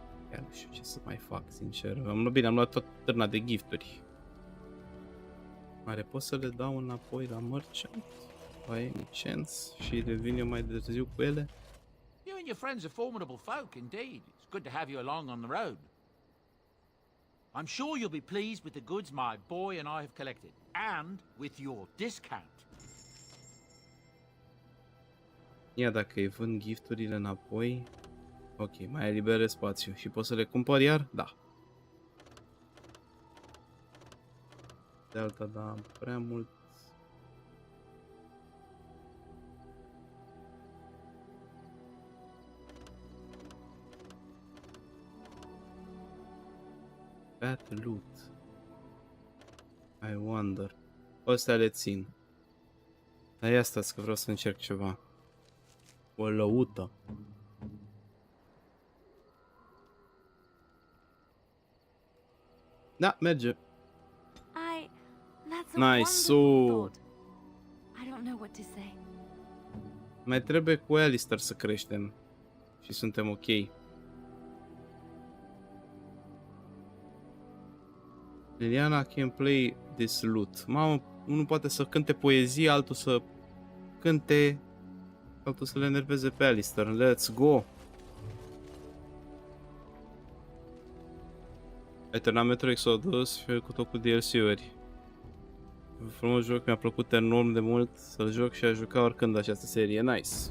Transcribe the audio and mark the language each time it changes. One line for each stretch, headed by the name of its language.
Romanian: Chiar nu știu ce să mai fac, sincer. Am luat tot târna de gifturi. Mare, pot să le dau înapoi la merchant?
English: By any chance?
Romanian: Și revin eu mai târziu cu ele?
English: You and your friends are formidable folk, indeed. It's good to have you along on the road. I'm sure you'll be pleased with the goods my boy and I have collected, and with your discount.
Romanian: Ia, dacă îi vând gifturile înapoi... Ok, mai eliberez spațiu. Și pot să le cumpăr iar? Da. De alta, da, prea mult.
English: Bad loot. I wonder.
Romanian: Astea le țin. Dar ia stați că vreau să încerc ceva. O lăută. Da, merge.
English: Nice. So. I don't know what to say.
Romanian: Mai trebuie cu Alistair să creștem. Și suntem ok.
English: Liliana can play this lute.
Romanian: Mamă, unul poate să cânte poezie, altul să cânte, altul să le enerveze pe Alistair.
English: Let's go!
Romanian: Ai terminat Metro Exodus și cu tot cu DLC-uri. Frumos joc, mi-a plăcut enorm de mult să-l joc și a juca oricând această serie. Nice!